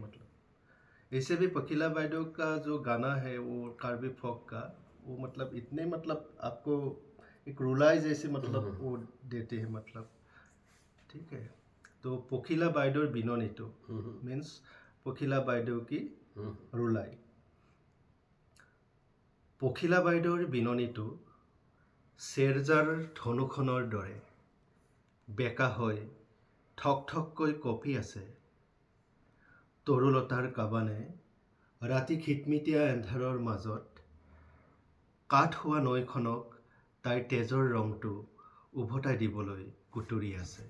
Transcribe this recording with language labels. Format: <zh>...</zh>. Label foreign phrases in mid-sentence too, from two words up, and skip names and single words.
<hi>मतलब ऐसे भी पोखिला बाइडो का जो गाना है वो कार्बी फोक का, वो मतलब इतने मतलब आपको एक रुलाई जैसे मतलब वो देते हैं, मतलब ठीक है। तो पोखिला</hi> <as>বাইদেউৰ বিননিটো</as> <hi>मीन्स पोखिला बाइडो की रुलाई।</hi> <as>पोखিলা বাইদেউৰ বিননিটো চেৰজাৰ ধনুখনৰ দৰে বেকা হৈ ঠক ঠককৈ কঁপি আছে। তৰুলতাৰ কাবানে ৰাতি খিটমিটীয়া এন্ধাৰৰ মাজত কাঠ হোৱা নৈখনক তাইৰ তেজৰ ৰংটো উভতাই দিবলৈ কুটুৰি আছে।</as>